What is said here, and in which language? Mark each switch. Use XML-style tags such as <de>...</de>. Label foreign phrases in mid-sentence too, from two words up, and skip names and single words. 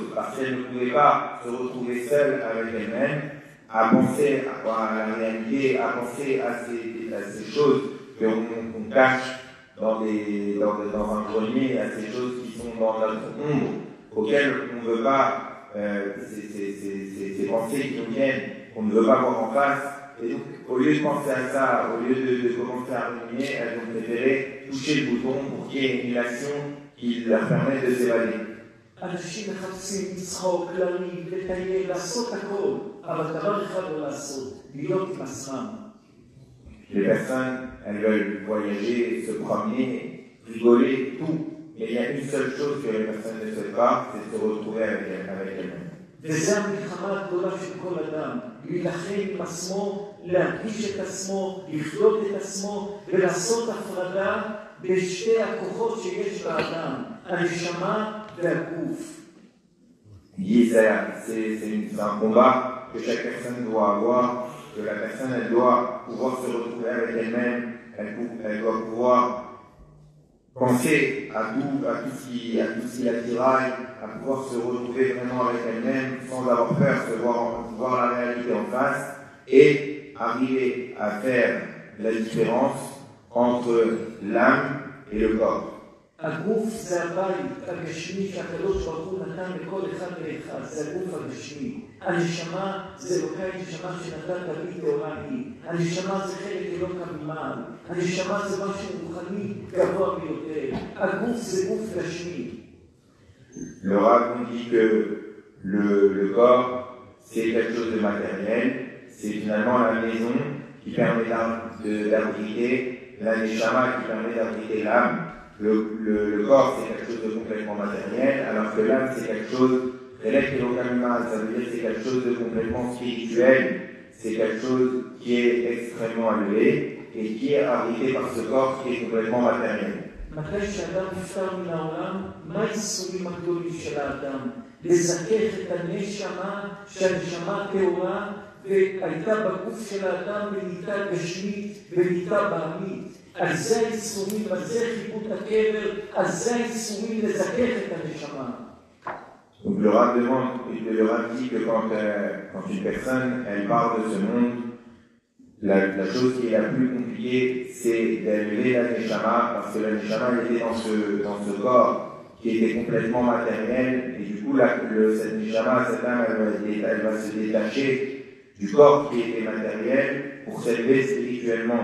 <fr>Parce qu'elles ne pouvaient pas se retrouver seules avec elles-mêmes, à penser à la réalité, à penser à ces choses qu'on cache dans un grenier, à ces choses qui sont dans notre ombre, auxquelles on ne veut pas, ces pensées qui nous viennent, qu'on ne veut pas voir en face. Et donc, au lieu de penser à ça, au lieu de commencer à ruminer, elles ont préféré toucher le bouton pour qu'il y ait une action qui leur permette de s'évader.</fr> <he>אנשים מחפשים לצחוק, לריב, לטייל, לעשות הכל, אבל דבר אחד לא לעשות, להיות עם עצמם.</he> <fr>Les personnes, elles veulent voyager, se promener, rigoler, tout. Mais il y a une seule chose que les personnes ne souhaitent pas, c'est de se retrouver avec elles-mêmes.</fr> <he>וזה המלחמה הגדולה של כל אדם, להילחם עם עצמו, להרגיש את עצמו, לחיות את עצמו, ולעשות הפרדה בין שתי הכוחות שיש באדם, הנשמה והגוף.</he> <fr>C'est un combat que chaque personne doit avoir, que la personne elle doit pouvoir se retrouver avec elle-même, elle doit pouvoir penser à tout ce qui la tiraille, à pouvoir se retrouver vraiment avec elle-même sans avoir peur de voir la réalité en face et arriver à faire la différence entre l'âme et le corps.</fr> <he>הגוף זה הבית הגשמי שהקדוש ברוך הוא נתן לכל אחד ואחד, זה הגוף הגשמי. הנשמה זה אלוקי הנשמה שנתן תמיד לעולם היא. הנשמה זה חלק אלוקה ממעל. הנשמה זה משהו רוחני גבוה ביותר. הגוף זה גוף גשמי.</he> <fr>Le rabbin dit que le corps c'est quelque chose de matériel, c'est finalement la maison qui permet d'abriter la neshama, qui permet d'abriter l'âme. Le corps, c'est quelque chose de complètement matériel, alors que l'âme, c'est quelque chose, ça veut dire que c'est quelque chose de complètement spirituel, c'est quelque chose qui est extrêmement élevé et qui est abrité par ce corps qui est complètement matériel.</fr> <he>מתי שאדם נפטר מן העולם, מה הייסורים הגדולים של האדם? לזכך את הנשמה, שהנשמה טהורה והייתה בגוף של האדם ונהייתה גשמית ונהייתה בעמית. על זה הייסורים, על זה חיבוט הקבר, על זה הייסורים לזכך את הנשמה.</he> <fr>Donc le Rav dit que quand une personne elle part de ce monde, la chose qui est la plus compliquée, c'est d'élever la neshama, parce que la neshama était dans ce corps qui était complètement matériel, et du coup cette neshama, cette âme, elle va se détacher du corps qui était matériel pour s'élever spirituellement.</fr>